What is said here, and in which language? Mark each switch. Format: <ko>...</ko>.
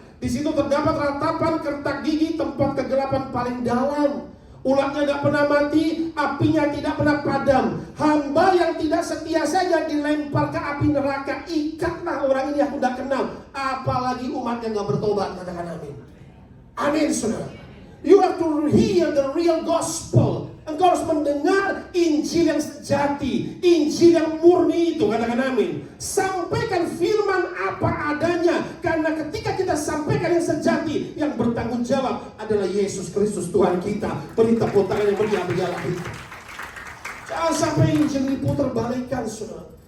<id>Di situ terdapat ratapan, kertak gigi, tempat kegelapan paling dalam. Ulatnya tidak pernah mati, apinya tidak pernah padam. Hamba yang tidak setia saja dilempar ke api neraka. Ikatlah orang ini aku tidak kenal. Apalagi umat yang tidak bertobat, katakan amin. Amin saudara.</id> <en>You have to hear the real gospel.</en> <id>Engkau harus mendengar Injil yang sejati, Injil yang murni itu, katakan amin. Sampaikan firman apa adanya, karena ketika kita sampaikan yang sejati, yang bertanggung jawab adalah Yesus Kristus Tuhan kita. Beri tepuk tangan yang meriah berjalan itu. Jangan sampai Injil diputar balikan saudara.</id>